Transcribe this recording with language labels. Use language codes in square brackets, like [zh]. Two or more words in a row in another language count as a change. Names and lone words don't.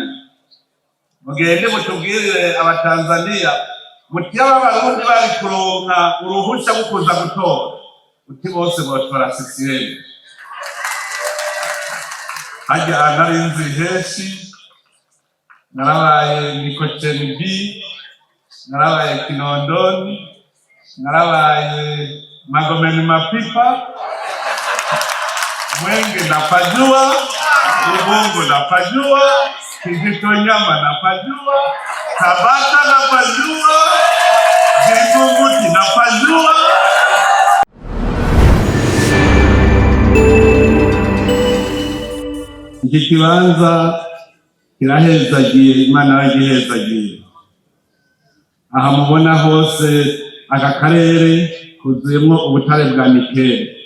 [rn] Mugende mutubwirire abatanzania muti abarundi bari kuronka uruhusha rwo kuza gutora uti bose botora CCM. Hajya narinzi heshi narabaye Mikocheni B, narabaye Kinondoni, narabaye Magomeni Mapipa, Mwenge napajua, Ubungo napajua, Kijitonyama napajua, Tabata napajua, Vingunguti napajua. Iki kibanza kirahezagiye, Imana yagihezagiye. Aha mubona hose aka karere kuzuyemwo ubutare bwa nikeli.